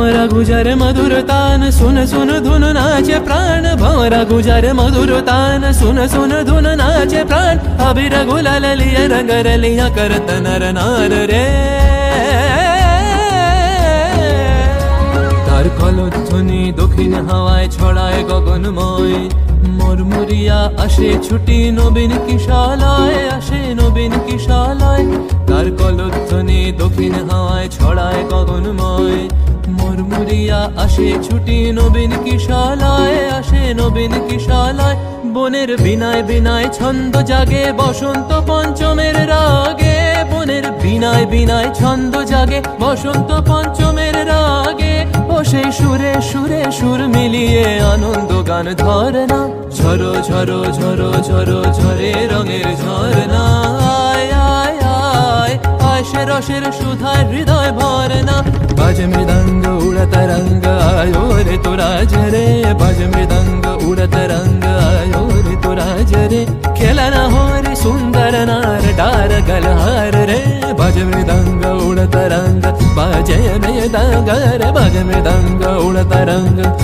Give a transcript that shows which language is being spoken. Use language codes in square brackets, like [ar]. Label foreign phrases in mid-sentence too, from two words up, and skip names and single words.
[hi] गुजर मधुर तान सुन सुन धुन नाचे प्राण भंवरा गुजर मधुर तान सुन सुन धुन नाचे प्राण अबीर गुलाल लिया रंग रलिया करत नर नार रे [bn] তার কলধ্বনি দক্ষিণ হাওয়ায় ছড়ায় গগনময় মুরমুরিয়া আসে ছুটি নবীন কিশলয় আসে নবীন কিশলয় তার কলধ্বনি দক্ষিণ হাওয়ায় ছড়ায় গগনময় মুরমুরিয়া আসে ছুটি নবীন কিশলয় আসে নবীন কিশলয় বনের বীণায় বীণায় ছন্দ জাগে বসন্ত পঞ্চমের রাগে বনের বীণায় বীণায় ছন্দ জাগে বসন্ত পঞ্চমের রাগে ও সেই সুরে সুরে সুর মিলিয়ে আনন্দ গান ধর না ঝরো ঝরো ঝরো ঝরো ঝরে রঙের ঝরনা আয় আয় আয় আসে রসের সুধায় হৃদয় ভর না [hi] बाजे मृदंग उड़त रंग आयो रे तोरा झरे बाजे मृदंग उड़त रंग आयो रे तोरा झरे खेला ना हो रे सुंदर नार डार गलहार रे बाजे मृदंग उड़त रंग बाजे मृदंग रे बाजे मृदंग उड़त रंग